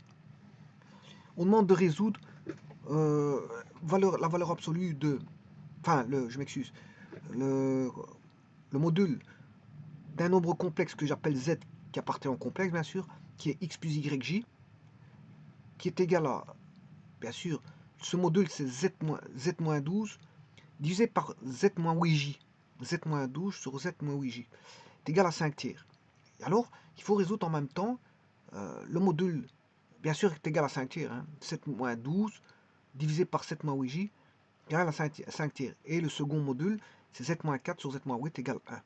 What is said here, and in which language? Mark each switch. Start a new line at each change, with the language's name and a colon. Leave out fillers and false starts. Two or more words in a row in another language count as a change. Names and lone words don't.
French: On demande de résoudre la valeur absolue de, enfin, je m'excuse, le, le module d'un nombre complexe que j'appelle z, qui appartient au complexe bien sûr, qui est x plus yj, qui est égal à, bien sûr, ce module c'est z-12 divisé par z-8j. z-12 sur z-8j est égal à 5 tiers. Et alors, il faut résoudre en même temps le module, bien sûr, est égal à 5 tiers. Hein, 7-12 divisé par 7-8j égale à 5 tiers. Et le second module, c'est z-4 sur z-8 égale 1.